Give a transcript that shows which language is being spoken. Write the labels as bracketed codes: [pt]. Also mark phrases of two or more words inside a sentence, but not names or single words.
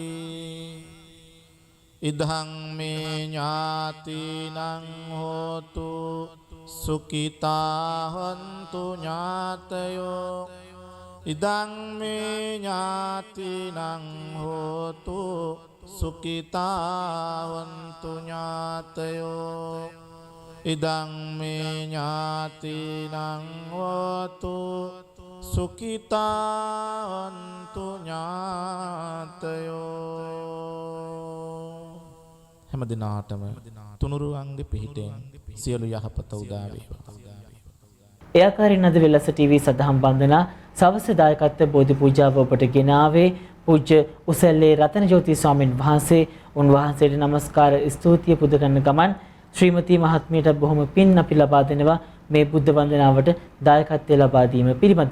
[pi] ඉදං මේ ඥාතිනං හෝතු සුඛිතා හොන්තු ඥාතයෝ ඉදං මේ ඥාතිනං හෝතු සුඛිතා හොන්තු ඥාතයෝ ඉදං මේ ඥාතිනං හෝතු සුඛිතා හොන්තු ඥාතයෝ [si] හැම දිනාටම තුනුරුවන්ගේ පිහිටෙන් සියලු යහපත උදා වේවා. ඒ ආකාරයෙන් අද වෙලස ටීවී සදහම් බන්ධනා සවස දායකත්ව බෝධි පූජාව ඔබට ගෙනාවේ පූජ්‍ය උසැල්ලේ රතනජෝති ස්වාමින් වහන්සේ. උන්වහන්සේට নমස්කාර ස්තුතිය පුද කරන ගමන් ශ්‍රීමති මහත්මියට බොහොම පින් අපි ලබා දෙනවා මේ බුද්ධ වන්දනාවට දායකත්වය ලබා දීම පිළිබඳව.